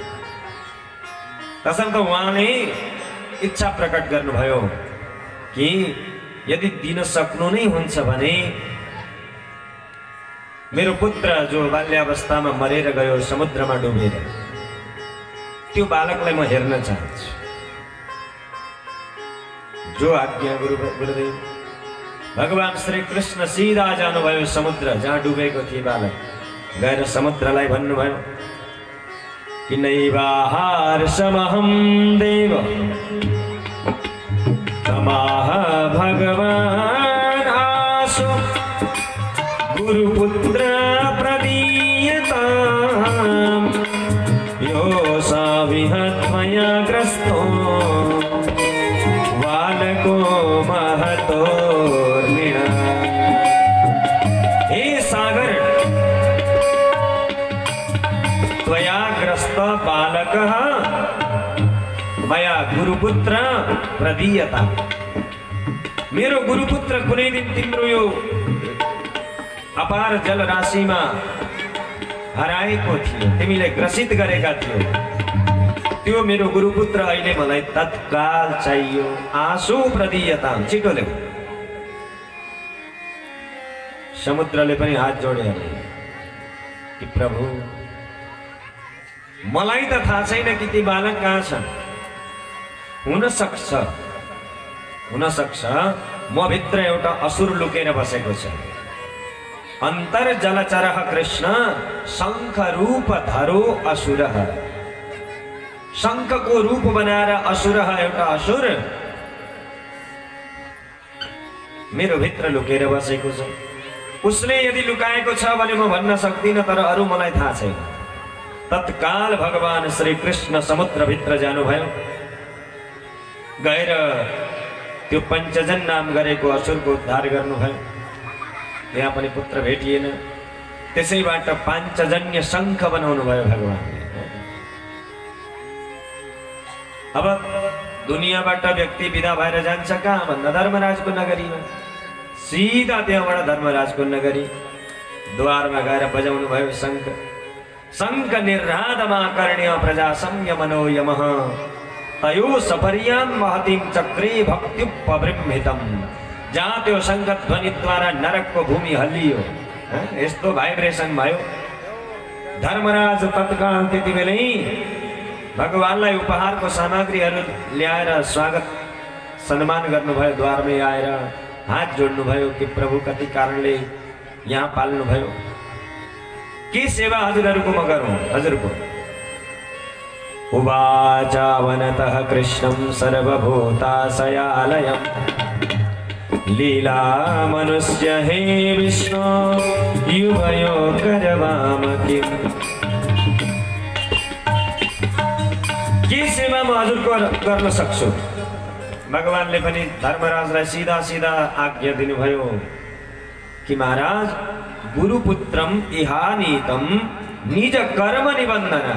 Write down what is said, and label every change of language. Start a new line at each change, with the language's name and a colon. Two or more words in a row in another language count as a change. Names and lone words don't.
Nepali: तसर्थ उहाँले इच्छा प्रकट गर्नुभयो कि यदि दिन सक्नु नै हुन्छ भने मेरो पुत्र जो बाल्यावस्थामा मरेर गयो समुद्रमा डुबेर, त्यो बालकलाई म हेर्न चाहन्छु। जो आज्ञा गुरुदेव। भगवान श्री कृष्ण सीधा जानुभयो समुद्र जहाँ डुबेको थिए बालक। गएर समुद्रलाई भन्नुभयो कि
Sanskrit: नैवाहार्षमहं देव तमाह भगवान आसु गुरुपुत्र प्रदीयताम् यो साविहत्मया ग्रस्तो बालको महतोर्मिणा। हे सागर, त्वया ग्रस्त बालकः मया गुरुपुत्र प्रदीयता।
Nepali: मेरो गुरुपुत्र कुनै दिन तिम्रो यो अपार जल राशिमा हराएको थियो, तिमीले ग्रसित गरेका थियो, त्यो मेरो गुरुपुत्र अहिले मलाई तत्काल चाहियो।
Sanskrit: आँसु प्रदीयता,
Nepali: छिटो ल्याऊ। समुद्रले पनि हात जोडे कि प्रभु, मलाई त थाहा छैन कि ती बालक कहाँ छन्। हुन सक्छ म भित्र एउटा असुर लुकेर बसेको छ।
Sanskrit: अन्तर जलचरः कृष्ण शंख रूप धरो असुर।
Nepali: शंखको रूप बनाएर असुर, एउटा असुर मेरो भित्र लुकेर बसेको छ। उसले यदि लुकाएको छ भने म भन्न सक्दिनँ, तर अरू मलाई थाहा छैन। तत्काल भगवान श्री कृष्ण समुद्र भित्र जानुभयो, गएर त्यो पंचजन नाम गरेको असुरको उद्धार गर्नुभयो। यहाँ पनि पुत्र भेटिएन, त्यसैबाट पाञ्चजन्य शंख बनाउनु भयो भगवानले। अब दुनियाँबाट व्यक्ति विदा भएर जान्छ कहाँ भन्दा धर्मराजको नगरीमा। सीधा त्यहाँबाट धर्मराजको नगरी द्वारमा गएर बजाउनु भयो शंख।
Sanskrit: शंख निर्राधमाकर्ण्य प्रजा संयमनो यमः तयो सपर्यां महतीं चक्रे भक्त्युपबृंहितम्।
Nepali: जहाँ त्यो शंख ध्वनिद्वारा नरकको भूमि हल्लियो, यस्तो भाइब्रेसन भयो। धर्मराज तत्काल त्यति बेलै भगवानलाई उपहारको सामग्रीहरू ल्याएर स्वागत सम्मान गर्नुभयो। द्वारमै आएर हात जोड्नुभयो कि प्रभु, कति कारणले यहाँ पाल्नुभयो, के सेवा हजुरहरूको म गरौँ हजुरको।
Sanskrit: उवाच वनतः कृष्णं सर्वभूताशयालयम् लीला मनुष्य हे विष्णु युवयो करवाम किम्।
Nepali: के सेवा म हजुरको गर्न सक्छु। भगवानले पनि धर्मराजलाई सीधा सीधा आज्ञा दिनुभयो कि महाराज,
Sanskrit: गुरुपुत्रम इहानीतम निज कर्म निबन्धन।